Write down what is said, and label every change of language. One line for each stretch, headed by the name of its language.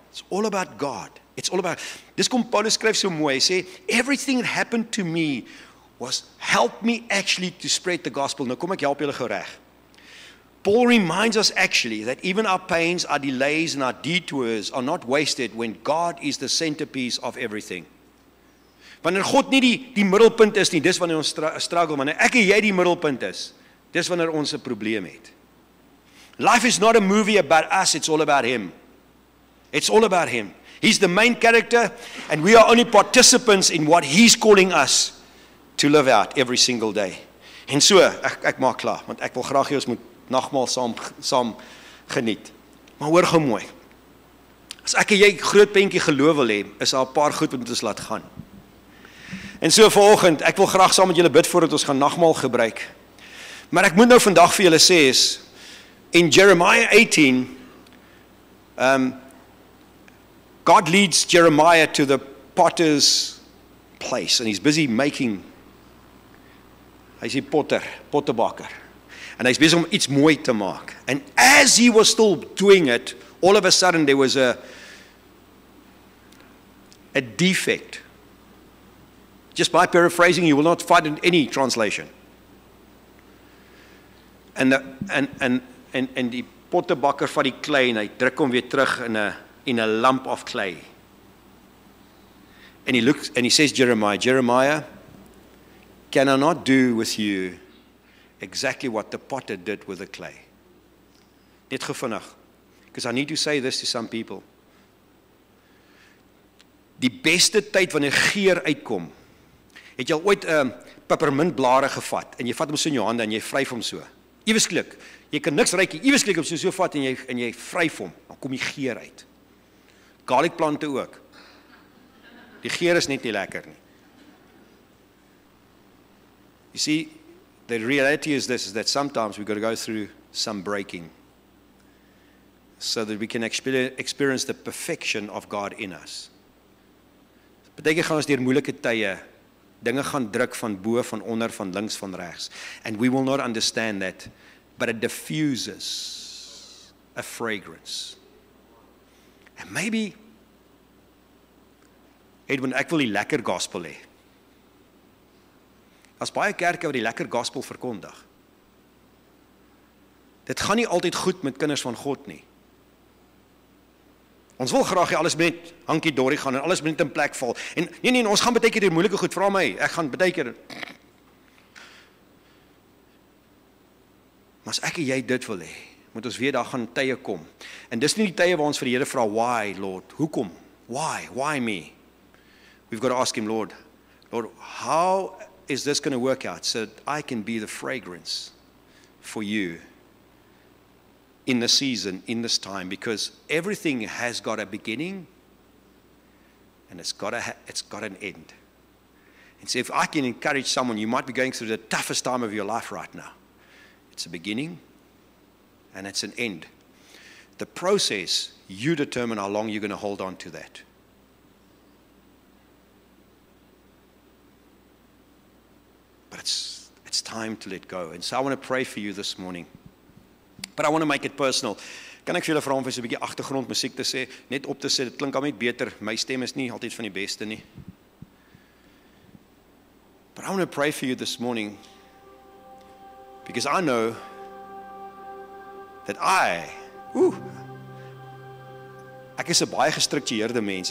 English: It's all about God. It's all about,
Afrikaans: dis kom Paulus skryf so mooi, hy sê,
English: everything that happened to me was help me actually to spread the gospel.
Afrikaans: Nou kom ek help julle gou reg.
English: Paul reminds us actually that even our pains, our delays and our detours are not wasted when God is the centerpiece of everything.
Afrikaans: Wanneer God nie die middelpunt is nie, dis wanneer ons struggle, wanneer ek en jy die middelpunt is, dis wanneer ons 'n probleem het.
English: Life is not a movie about us, it's all about him. It's all about him. He's the main character and we are only participants in what he's calling us to live out every single day.
Afrikaans: En so, ek maak klaar, want ek wil graag hê ons moet nagmaal saam geniet. Maar hoor gou mooi. As ek en jy groot prentjie geloof wil hê, is daar 'n paar goed wat ons laat gaan. En so vanoggend, ek wil graag saam met julle bid voordat ons gaan nagmaal gebruik. Maar ek moet nou vandag vir julle sê is in
English: Jeremiah 18 God leads Jeremiah to the potter's place and he's busy making.
Afrikaans: Hy's die pottebakker. En hy's besig om iets mooi te maak.
English: And as he was still doing it, all of a sudden there was a defect. Just by paraphrasing, you will not find in any translation.
Afrikaans: En die pottebakker vat die klei en hy druk hom weer terug
English: in a lump of clay. And he looks and he says, Jeremiah, can I not do with you exactly what the potter did with the clay?
Afrikaans: Net gevinnig,
English: because I need to say this to some people.
Afrikaans: Die beste tyd wanneer geur uitkom, het jy al ooit peppermintblare gevat en jy vat hom so in jou hande en jy vryf hom so. Ewesklik, jy kan niks ruik nie, ewesklik hom so vat en jy vryf hom, dan kom die geur uit. Garlicplante ook. Die geur is net nie lekker nie.
English: You see, the reality is this, is that sometimes we've got to go through some breaking so that we can experience the perfection of God in us.
Afrikaans: Partykeer gaan ons deur moeilike tye, dinge gaan druk van bo, van onder, van links, van regs.
English: And we will not understand that, but it diffuses a fragrance. And maybe,
Afrikaans: Edwin, ek wil die lekker gospel hê. As baie kerke wat die lekker gospel verkondig. Dit gaan nie altyd goed met kinders van God nie. Ons wil graag hê alles met hankie dorie gaan en alles met in plek val. En nee, ons gaan baie keer die moeilike goed, vra my, ek gaan baie keer. Maar as ek en jy dit wil hê, moet ons weet daar gaan tye kom. En dis nie die tye waar ons vir die Here vra,
English: why, Lord?
Afrikaans: Hoekom?
English: Why me? We've got to ask him, Lord, how is this going to work out so that I can be the fragrance for you in this season, in this time? Because everything has got a beginning and it's got an end. And so if I can encourage someone, you might be going through the toughest time of your life right now. It's a beginning and it's an end. The process, you determine how long you're going to hold on to that. But it's time to let go. And so I want to pray for you this morning. But I want to make it personal.
Afrikaans: Kan ek vir julle vra om vir so 'n bietjie agtergrondmusiek te sê, net op te sê, dit klink al net beter. My stem is nie altyd van die beste nie.
English: But I want to pray for you this morning because I know that
Afrikaans: ek is 'n baie gestruktureerde mens.